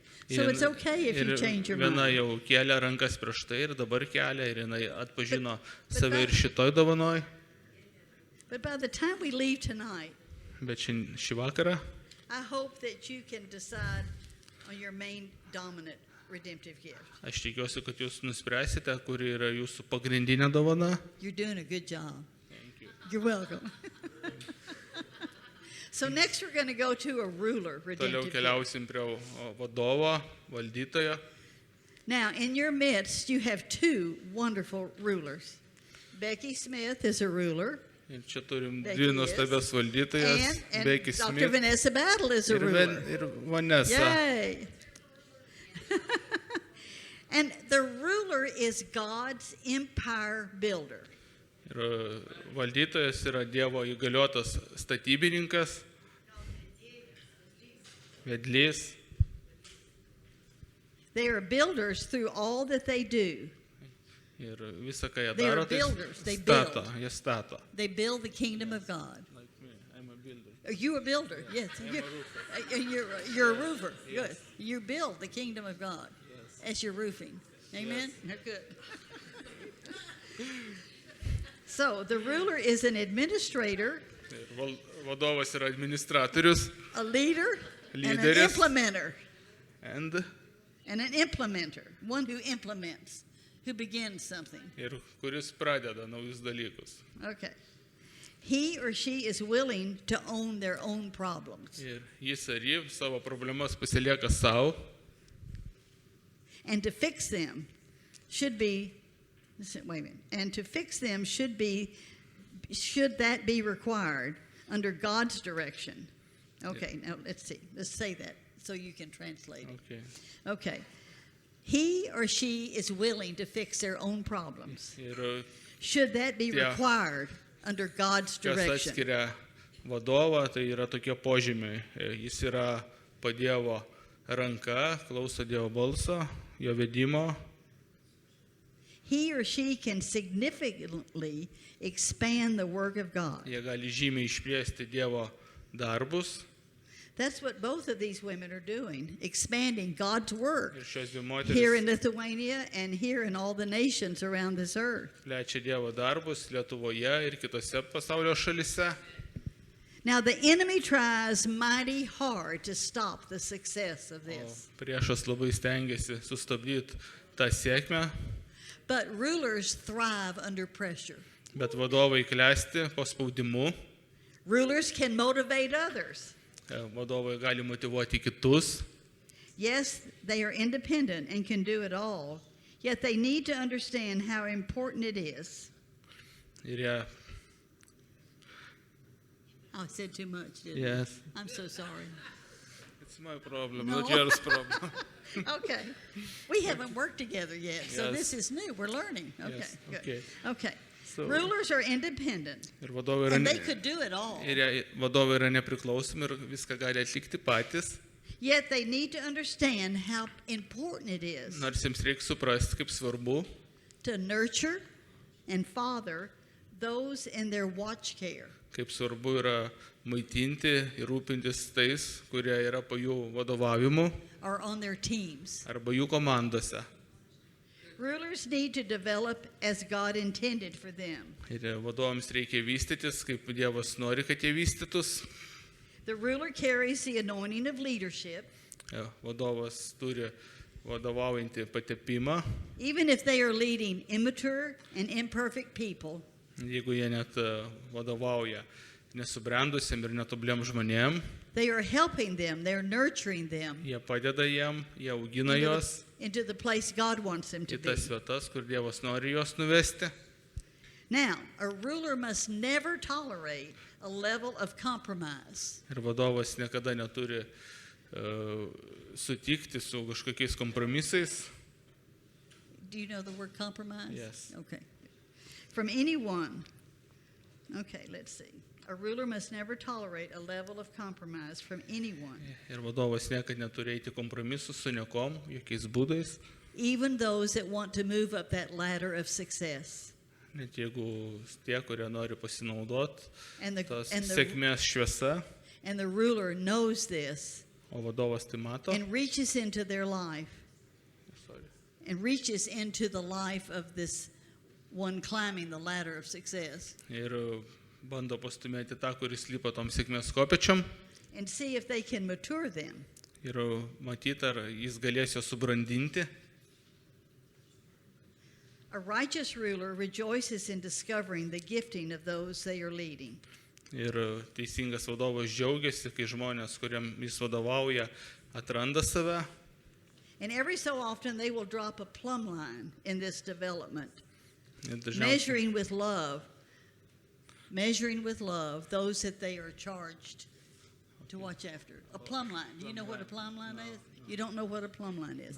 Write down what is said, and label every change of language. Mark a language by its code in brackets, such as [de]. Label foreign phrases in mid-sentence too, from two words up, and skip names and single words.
[en] So it's okay if you change your Viena mind. [lt] jau kėlė rankas prieš tai ir dabar kelia ir jinai atpažino save ir šitoj dovanoj. [en] But by the time we leave tonight, [lt] Bet šį vakarą [en] I hope that you can decide on your main dominant redemptive gift. [lt] aš tikiuosi, kad jūs nuspręsite, kuri yra jūsų pagrindinė dovana. [en] You're doing a good job. You're welcome. So next we're going to go to a ruler, Toliau redemptive gift. [lt] keliausim prie vadovo, valdytojo. [en] Now, in your midst, you have two wonderful rulers. Becky Smith is a ruler, [lt] Ir čia turim Becky dvi is. nuostabias valdytojas, [en] and Becky Dr. Smith Vanessa Battle is a ir ruler. Vanessa. Yay! And the ruler is God's empire builder. [lt] Ir valdytojas yra Dievo įgaliotas statybininkas, vedlys. [en] They are builders through all that they do. [lt] Ir visą, ką jie [en] They are [lt] daro, tai [en] builders, they [lt] stato, [en] build. [lt] jie stato. [en] They build the kingdom of God. Like me, I'm a builder. Are you a builder? Yes. You're a roofer. Good. You build the kingdom of God. As your roofing. Amen? Good. So the ruler is an administrator, [lt] Ir vadovas yra administratorius [en] a leader, and an Lyderis. implementer. and An implementer. One who implements, who begins something. [lt] ir kuris pradeda naujus dalykus. [en] Okay. He or she is willing to own their own problems. [lt] Ir jis ar ji savo problemas pasilieka savo [en] And to fix them should be, listen, wait a minute. And to fix them should that be required under God's direction? Okay, now let's see. Let's say that so you can translate it. Okay. Okay. He or she is willing to fix their own problems. Ir Should that be Yeah. required under God's kas direction? [lt] atskiria vadovą, tai yra tokie požymiai. Jis yra po Dievo ranka, klauso Dievo balso, jo vedimo. [en] He or she can significantly expand the work of God. [lt] Jie gali žymiai išplėsti Dievo darbus. [en] That's what both of these women are doing, expanding God's work [lt] Ir šios dvi [en] here in moteris Lithuania and here in all the nations around this earth. [lt] plečia Dievo darbus Lietuvoje ir kitose pasaulio šalise. [en] Now, the enemy tries mighty hard to stop the success of O this, [lt] priešas labai stengiasi sustabdyti tą sėkmę, [en] but rulers thrive under pressure. [lt] bet vadovai klesti po spaudimu. [en] Rulers can motivate others. [lt] Vadovai gali motyvuoti kitus. [en] Yes, they are independent and can do it all, yet they need to understand how important it is. [lt] Ir jie, [en] I said too much, didn't yes, I? I'm so sorry. it's my problem, No. not yours problem. Okay. We haven't worked together yet, so Yes. this is new. We're learning. Okay, Yes, good. okay. Okay. So- Rulers are independent, [lt] Ir vadovai yra, [en] and they could do it all. [lt] vadovai yra nepriklausomi ir viską gali atlikti patys, [en] Yet they need to understand how important it is [lt] nors jiems reikia suprasti, kaip svarbu [en] to nurture and father those in their watch care. [lt] kaip svarbu yra maitinti ir rūpintis tais, kurie yra po jų vadovavimu [en] Or on their teams. [lt] arba jų komandose. [en] Rulers need to develop as God intended for them. [lt] Ir vadovams reikia vystytis, kaip Dievas nori, kad jie vystytus. [en] The ruler carries the anointing of leadership, [lt] Vadovas turi vadovaujantį patepimą, [en] even if they are leading immature and imperfect people. [lt] jeigu jie net vadovauja nesubrendusiam ir netobliem žmonėm, [en] They are helping them, they're nurturing them [lt] jie padeda jiem, jie augina into juos [en] into the place God wants them to į be. [lt] tas vietas, kur Dievas nori juos nuvesti. [en] Now, a ruler must never tolerate a level of compromise. [lt] Ir vadovas niekada neturi sutikti su kažkokiais kompromisais. [en] Do you know the word compromise? Yes. Okay. From anyone. Okay, let's see. A ruler must never tolerate a level of compromise from anyone, [lt] Ir vadovas niekada neturi eiti kompromisų su niekom, jokiais būdais, [en] even those that want to move up that ladder of success. [lt] net jeigu tie, kurie nori pasinaudoti [en] And the, tos and the, [lt] sėkmės šviesa, [en] and the ruler knows this [lt] o vadovas tai mato. [en] and reaches into their life Sorry. and reaches into the life of this one climbing the ladder of success [lt] Ir bando pastumėti tą, kuris lipa tom sėkmės kopečiom [en] and see if they can mature them. [lt] ir matyti, ar jis galės juos subrandinti. [en] A righteous ruler rejoices in discovering the gifting of those they are leading. [lt] Ir teisingas vadovas džiaugiasi, kai žmonės, kuriam jis vadovauja, atranda save. [en] And every so often they will drop a plumb line in this development, [lt] Ir dažniausiai [en] measuring with love those that they are charged to watch after. A plumb line. Do you know what a plumb line is? You don't know what a plumb line is.